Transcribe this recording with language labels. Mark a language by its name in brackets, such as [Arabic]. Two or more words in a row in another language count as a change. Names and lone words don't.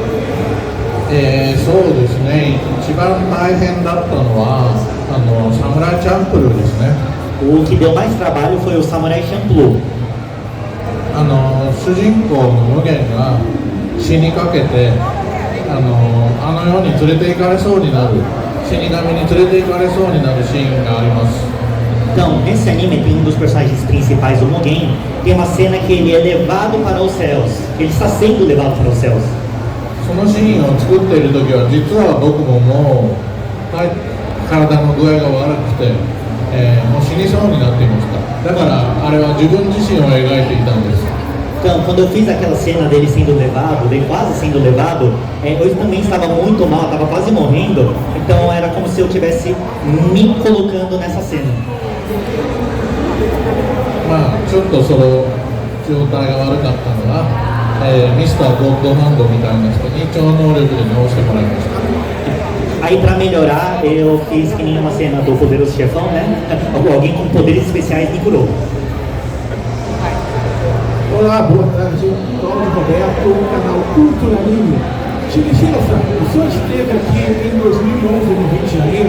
[Japanese] そうですね。一番大変だったのはサムライチャンプルーですね。 [Portuguese] O que deu mais trabalho foi o Samurai Champloo. [Japanese] 主人公の無限が死にかけて世に連れて行かれそうになる、死神に連れて行かれそうになるシーンがあります。 [Portuguese] Então, nesse anime tem um dos personagens principais, o Mugen, tem uma cena que ele é levado para os céus, ele está sendo levado para os céus. [Japanese] そのシーンを作っている時は実は僕ももう体の具合が悪くて、もう死にそうになっていました。だからあれは自分自身を描いていたんです。 [Portuguese] Então, quando eu fiz aquela cena dele sendo levado, dele quase sendo levado, eu também estava muito mal, estava quase morrendo, então era como se eu estivesse me colocando nessa cena. [Japanese] ちょっとその状態が悪かったのが、ミスター・ゴッドハンドみたいな人に超能力で直してもらいました。 [Portuguese] Aí para melhorar, eu fiz que nem uma cena do Poderoso Chefão, né? Alguém com poderes especiais me curou. Olá, boa tarde. Cláudio Roberto, canal Cultura Anime. Shinichiro-san, o senhor esteve aqui em 2011 no Rio de Janeiro.